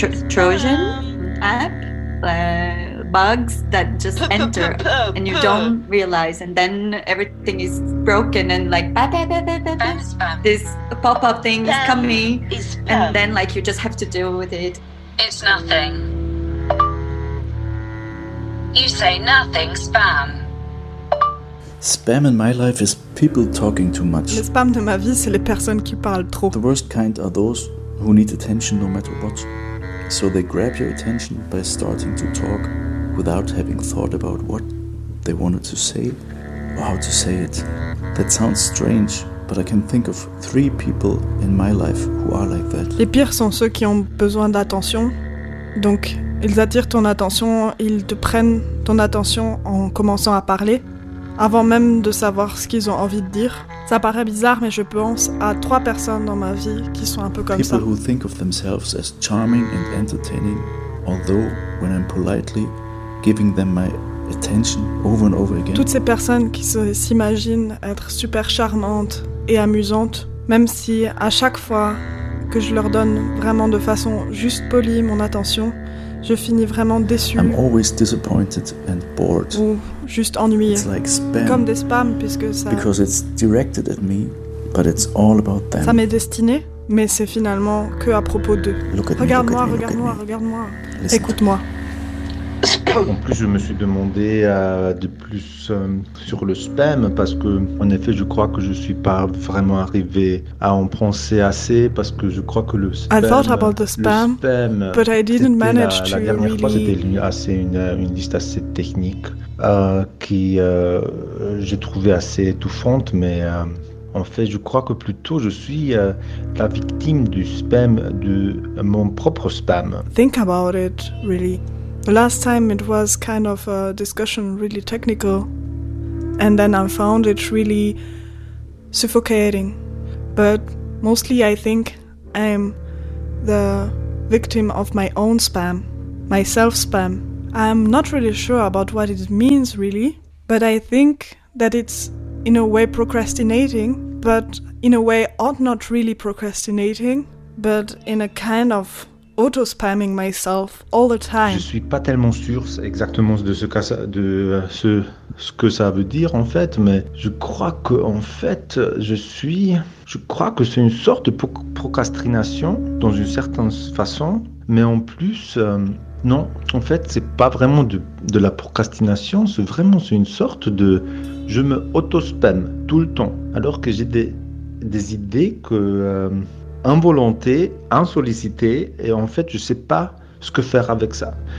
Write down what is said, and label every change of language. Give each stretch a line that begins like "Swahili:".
English: this Trojan app, bugs that just enter and you don't realize, and then everything is broken and like bah, bah, bah, bah, bah, spam, spam. This pop-up thing spam is coming, is and then like you just have to deal with it. It's nothing. You say nothing, spam. Spam in my life is people talking too much.
French: Le spam de ma vie, c'est les personnes qui parlent trop.
English: The worst kind are those who need attention no matter what. So they grab your attention by starting to talk without having thought about what they wanted to say or how to say it. That sounds strange, but I can think of three people in my life who are like that.
French: Les pires sont ceux qui ont besoin d'attention. Donc ils attirent ton attention, ils te prennent ton attention en commençant à parler, avant même de savoir ce qu'ils ont envie de dire. Ça paraît bizarre, mais je pense à trois personnes dans ma vie qui sont un peu comme
English: people People who think of themselves as charming and entertaining, although when I'm politely giving them my attention over and over again.
French: Toutes ces personnes qui s'imaginent être super charmantes et amusantes, même si à chaque fois que je leur donne vraiment de façon juste polie mon attention, je finis vraiment déçu.
English: I'm always disappointed and bored.
French: Ou juste ennuyé.
English: It's like spam.
French: Comme des spams, puisque ça.
English: Because it's directed at me, but it's all about them.
French: Ça m'est destiné, mais c'est finalement que à propos d'eux. Regarde-moi, regarde-moi, regarde-moi. Écoute-moi. En plus, je me suis demandé de plus sur le spam, parce que, en effet, je crois que je suis pas vraiment arrivé à en penser assez, parce que je crois que le spam.
English: I thought about the spam, but I didn't manage to.
French: La dernière
English: really...
French: fois, c'était assez une liste assez technique j'ai trouvé assez étouffante, mais. En fait, je crois que plutôt je suis la victime du spam, de mon propre spam.
English: Think about it, really. The last time it was kind of a discussion, really technical, and then I found it really suffocating. But mostly I think I'm the victim of my own spam. myself spam. I'm not really sure about what it means really, but I think that it's in a way procrastinating, but in a way ought not really procrastinating, but in a kind of auto-spamming myself all the time.
French: Je suis pas tellement sûr exactement de ce que ça veut dire en fait, mais je crois que en fait je crois que c'est une sorte de procrastination dans une certaine façon, mais en plus non, en fait c'est pas vraiment de la procrastination, c'est une sorte de je me auto-spam tout le temps, alors que j'ai des idées que involonté, insollicité, et en fait je sais pas ce que faire avec ça.